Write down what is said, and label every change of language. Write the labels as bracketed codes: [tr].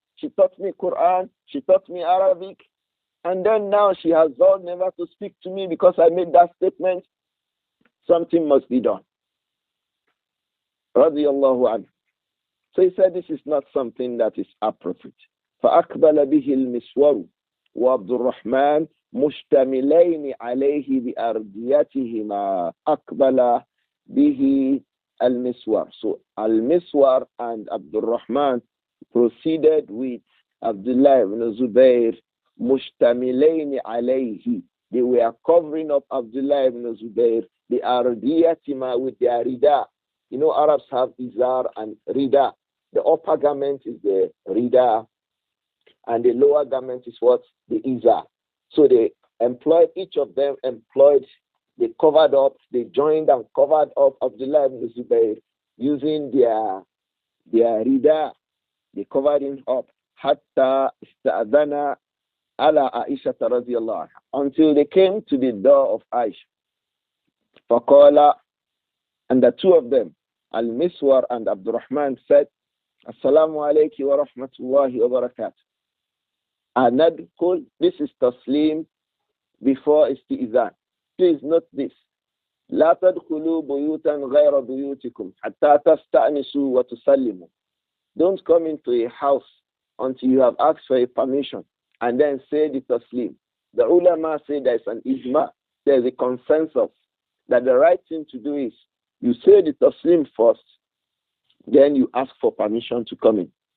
[en] She taught me Quran. She taught me Arabic. And then now she has vowed never to speak to me because I made that statement. Something must be done. Radiallahu anhu. So he said this is not something that is appropriate. [ar] فأقبل به المسور وعبد الرحمن مشتملين عليه بأرديتهما. أقبل به المسور. [en] So Al-Miswar and Abdul Rahman proceeded with Abdullah ibn Zubayr [ar] مشتملين عليه. [en] They were covering up Abdullah ibn Zubayr the ardiyatima with their rida. You know, Arabs have izar and rida. The upper garment is the rida, and the lower garment is what? The izar. So they employed, each of them employed, they covered up, they joined and covered up Abdullah ibn Zubayr using their rida. They covered him up. [ar] Hatta ista'adana ala [en] Aisha radiyallahu anha, until they came to the door of Aisha. Faqala, and the two of them, Al-Miswar and Abdurrahman, said, [ar] Assalamu alayki wa rahmatullahi wa barakatuh. Anadkul, [en] this is taslim before istizan. Please note this. [ar] لا تدخلوا بيوتا غير بيوتكم حتى تستأنسوا وتسلموا. [en] Don't come into a house until you have asked for a permission and then say the taslim. The ulama say there's an ijma, there's a consensus that the right thing to do is you say the taslim first, then you ask for permission to come in.